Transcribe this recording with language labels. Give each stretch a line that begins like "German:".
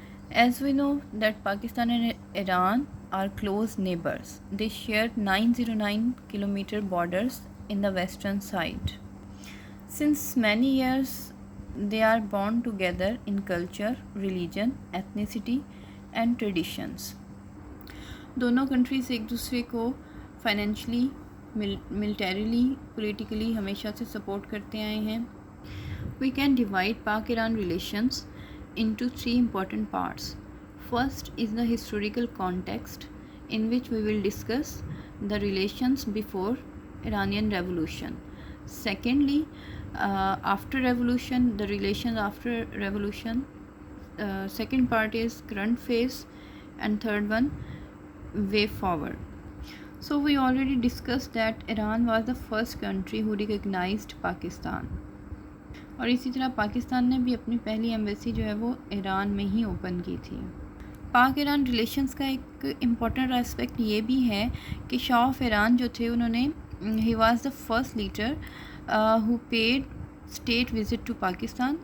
English: As we know that Pakistan and Iran are close neighbors. They share 909 kilometer borders in the western side. Since many years, they are bound together in culture, religion, ethnicity and traditions.
Urdu: دونوں countries ایک دوسرے کو financially militarily politically ہمیشہ سے support کرتے آئے ہیں.
English: We can divide Pak Iran relations into 3 important parts. First is the historical context in which we will discuss the relations before Iranian Revolution. Secondly, after revolution, the relations after revolution. Second part is current phase, and third one, way forward. So we already discussed that Iran was the first country who recognized Pakistan.
Urdu: اور اسی طرح پاکستان نے بھی اپنی پہلی embassy جو ہے وہ ایران میں ہی اوپن کی تھی. پاک ایران ریلیشنز کا ایک امپورٹنٹ اسپیکٹ یہ بھی ہے کہ شاہ آف ایران جو تھے انہوں نے he
English: Was the first leader who paid state visit to Pakistan.